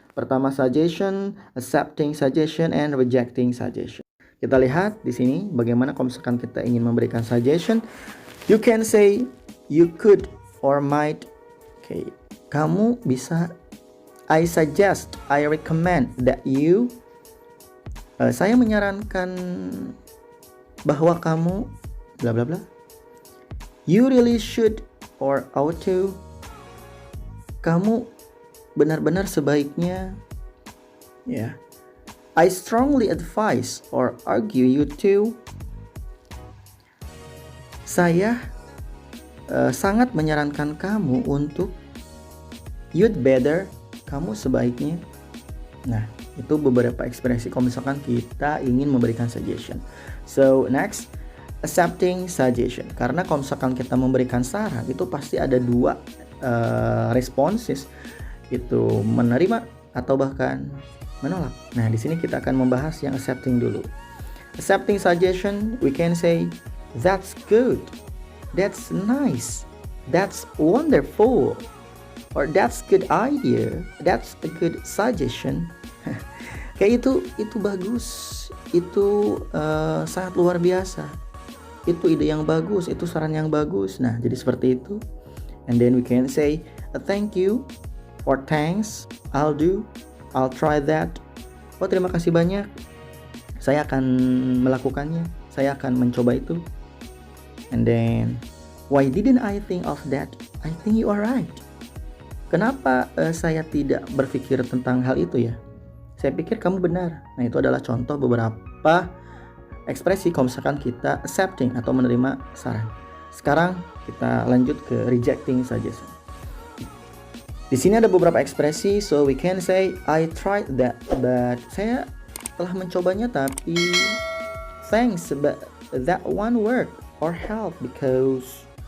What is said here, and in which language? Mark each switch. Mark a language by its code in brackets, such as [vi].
[en] Pertama suggestion, accepting suggestion, and rejecting suggestion. [id] Kita lihat di sini bagaimana kalau misalkan kita ingin memberikan suggestion. [en] You can say, you could or might. Okay, [id] kamu bisa. [en] I suggest, I recommend that you. [id] Saya menyarankan bahwa kamu bla bla bla. [en] You really should or ought to. [id] Kamu benar-benar sebaiknya, ya. [en] I strongly advise or argue you to. [id] Saya sangat menyarankan kamu untuk. [en] You'd better, [id] kamu sebaiknya. Nah, itu beberapa ekspresi kalau misalkan kita ingin memberikan suggestion. [en] So, next, accepting suggestion. [id] Karena kalau misalkan kita memberikan saran, itu pasti ada 2 responses. Itu menerima atau bahkan menolak. Nah, di sini kita akan membahas yang accepting dulu. [en] Accepting suggestion, we can say, that's good, that's nice, that's wonderful, or that's good idea, that's a good suggestion. [id] Kayak itu bagus, itu sangat luar biasa, itu ide yang bagus, itu saran yang bagus. Nah, jadi seperti itu. [en] And then we can say, thank you, or thanks, I'll do, I'll try that. [id] Oh, terima kasih banyak, saya akan melakukannya, saya akan mencoba itu. [en] And then, why didn't I think of that? I think you are right. [id] Kenapa saya tidak berpikir tentang hal itu ya? Saya pikir kamu benar. Nah, itu adalah contoh beberapa ekspresi kalau misalkan kita accepting atau menerima saran. Sekarang kita lanjut ke rejecting suggestion. Di sini ada beberapa ekspresi, [en] so we can say I tried that, but [id] saya telah mencobanya tapi thanks, [en] but that one work or help because.